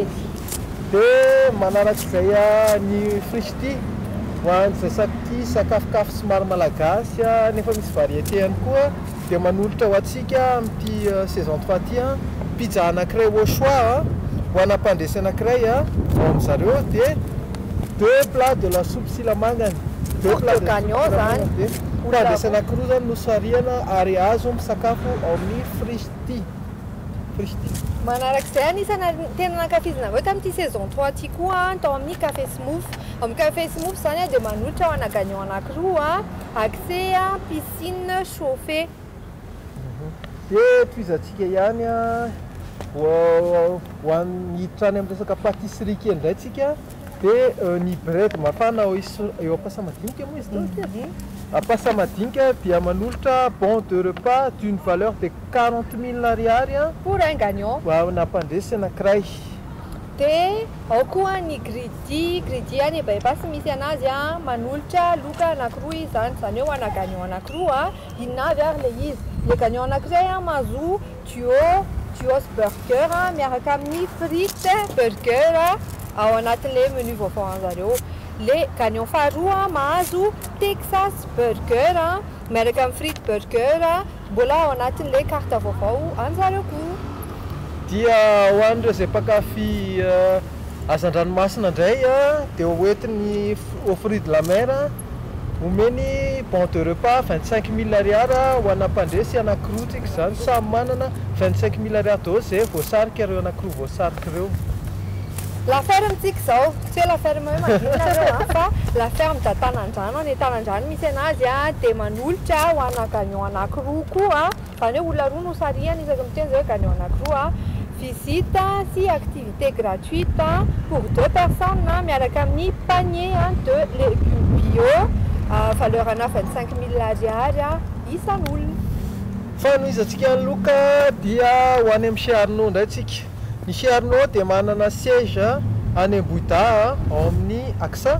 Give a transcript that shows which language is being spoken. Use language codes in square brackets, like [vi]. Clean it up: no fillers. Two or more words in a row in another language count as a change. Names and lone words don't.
[mg] Dia manarak'izay ny frichti ho an'izay sakafokafo somary malagasy nefa misy variété ihany koa dia manolotra ho antsika amin'ity saison 3 ty pizza anankiray [fr] au choix [mg] ho ana mpandresy anankiray ao amin'izareo dia [fr] 2 plats de la soupe [mg] silamangany [fr] 2 plats de [mg] gagnant zany. Mpandresy anankiroa zany no sarihana ary azo misakafo ao amin'ny frichti. Manarak'izay anisana tena nankafizina tamin'ity saison 3 ty koa tao amin'ny café smooth. Amin'ny café smooth zany dia manolotra ho ana gagnant anankiroa [fr] accès piscine chauffée. [mg] Dia toizantsika ihany ho hiditra any amin'ny resaka pâtisserie kely indray tsika dia ny bread mafana eo am-pasamadinika moa izy Passamadinika dia manolotra [fr] bon de repas d'une valeur de [mg] 40 000 ariary [fr] pour un gagnant [mg] ho ana mpandresy anankiray. Dia ao koa ny gridi any bypass misy anazy a manolotra loka anankiroa izany hoe ho ana gagnant anankiroa inona avy ary le izy le gagnant anankiray a mahazo duos burger miaraka amin'ny frites burger ao anatin'le menu vaovao an'zareo. Le gagnant faharoa mahazo Texas burger miaraka amin'ny frites burger mbola ao anatin'le carte vaovao an'zareo koa. Dia ho an'ireo izay mpakafy hazan-dranomasina indray dia hoentiny au fruit de la mer omeny [fr] bon de repas [mg] 25 000 ariary ho ana mpandresy anankiroa tsika izany samy manana 25 000 ariary daholo izay voasarika ireo anankiroa voasarika ireo. La ferme tsika izao tsy hoe la ferme hoe madina ireo fa la ferme da Tanan-drano any Tanan-drano misy anazy dia manolotra ho ana gagnant anankiroa koa izany hoe olona roa no sarihana isaky miteny zao gagnant anankiroa. [fr] Visite si activité gratuite pour 2 personnes [mg] miaraka amin'ny [fr] panier de légumes bio valeur [mg] ana 25 000 ariary isan'olona. Fa no izantsika ny loka dia ho any amin'ny Charnot indray tsika. Ny Charnot dia manana siège any Bouda ao amin'ny AXA.